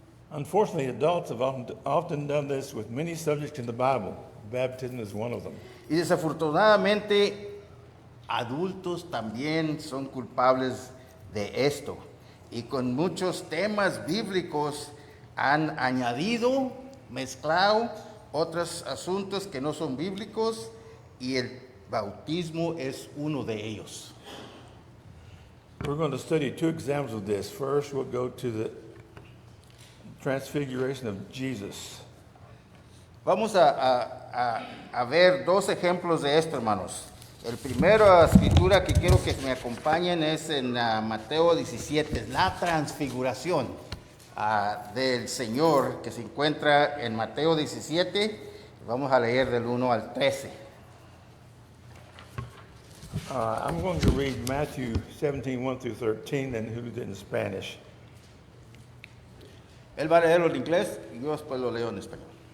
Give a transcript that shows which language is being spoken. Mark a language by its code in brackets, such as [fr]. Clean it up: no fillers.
[en] Unfortunately, adults have often done this with many subjects in the Bible. Baptism is one of them. [es] Y desafortunadamente, adultos también son culpables de esto. Y con muchos temas bíblicos han añadido, mezclado otros asuntos que no son bíblicos y el bautismo es uno de ellos. [en] We're going to study 2 examples of this. First, we'll go to the transfiguration of Jesus. [es] Vamos a ver 2 ejemplos de esto, hermanos. El primero escritura que quiero que me acompañen es en Mateo 17, la transfiguración del Señor que se encuentra en Mateo 17. Vamos a leer del 1 al 13. [en] I'm going to read Matthew 17, 1 through 13, and who did in Spanish. [es] Él va a leerlo en inglés y yo después lo leo en español.